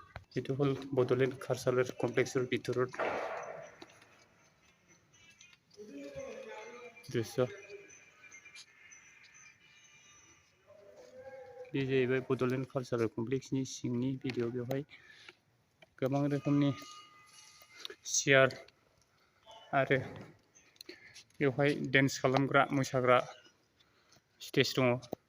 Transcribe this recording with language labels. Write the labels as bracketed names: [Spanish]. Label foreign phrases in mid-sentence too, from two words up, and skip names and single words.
[Assamese] এইটো হ'ল বডোলেণ্ড কালচাৰেল কমপ্লেক্সৰ ভিতৰত দৃশ্য। [Bodo] बे जाहैबाय बडोलेण्ड कालचारेल कमप्लेक्सनि सिंनि भिडिअ। बेवहाय गोबां रोखोमनि चेयार आरो बेवहाय डेन्स खालामग्रा मोसाग्रा स्टेज दङ।